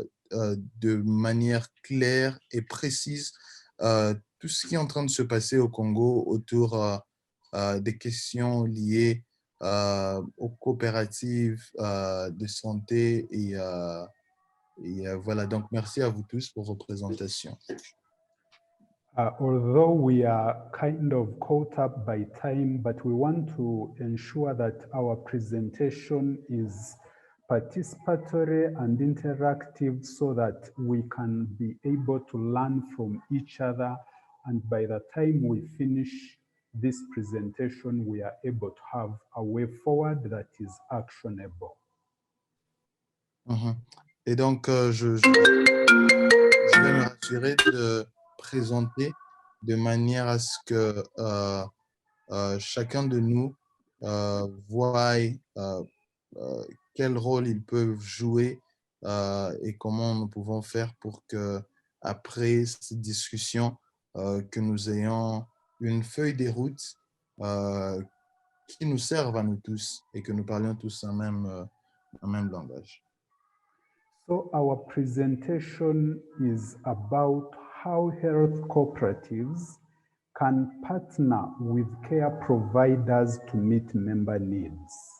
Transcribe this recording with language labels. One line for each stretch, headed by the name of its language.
French: de manière claire et précise tout ce qui est en train de se passer au Congo autour des questions liées aux coopératives de santé et voilà, donc merci à vous tous pour vos présentations.
English: Although we are kind of caught up by time, but we want to ensure that our presentation is participatory and interactive so that we can be able to learn from each other. And by the time we finish this presentation, we are able to have a way forward that is actionable.
French: Et donc, je vais me rassurer de présenter de manière à ce que chacun de nous voie quel rôle ils peuvent jouer et comment nous pouvons faire pour que, après cette discussion, que nous ayons une feuille de route qui nous serve à nous tous et que nous parlions tous un même langage.
English: So our presentation is about how health cooperatives can partner with care providers to meet member needs.